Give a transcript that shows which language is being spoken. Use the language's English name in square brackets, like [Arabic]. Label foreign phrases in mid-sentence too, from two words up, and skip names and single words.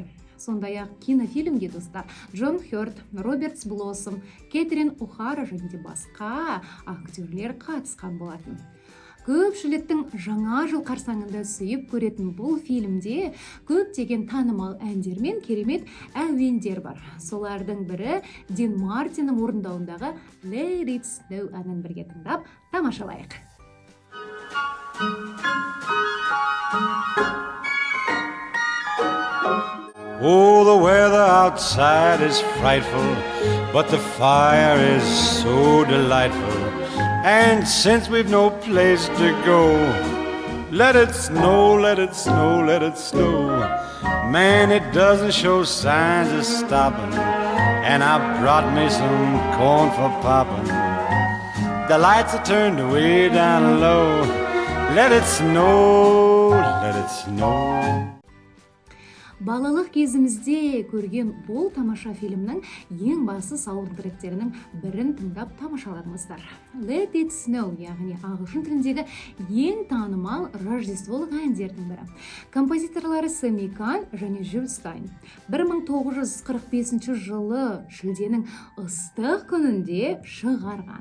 [Kazakh] Сондай-ақ кинофильмге достар Джон Хёрд, Роберт Блоссом, Кэтрин О'Хара және де басқа актерлер қатысқан болатын. Көпшіліктің жаңа жыл қарсаңында сүйіп көретін бұл фильмде көптеген танымал әндер мен керемет әуендер бар. Солардың бірі Дин Мартиннің орындауындағы Let It Snow әнін бірге тыңдап тамашалайық. [English] Oh, the weather outside is frightful, but the fire is so delightful. And since we've no place to go, let it snow, let it snow, let it snow. Man, it doesn't show signs of stopping, and I brought me some corn for popping. The lights are turned way down low. Let it snow, let it snow. [Kazakh] Балалық кезімізде көрген бұл тамаша фильмнің ең басты саундтректерінің бірін тыңдап тамашаладыңыздар. Let It Snow, яғни ағылшын тіліндегі ең танымал рождестволық әндердің бірі. Композиторлары Сэмми Кан және Жюль Стайн 1945 жылы шілденің ыстық күнінде шығарған.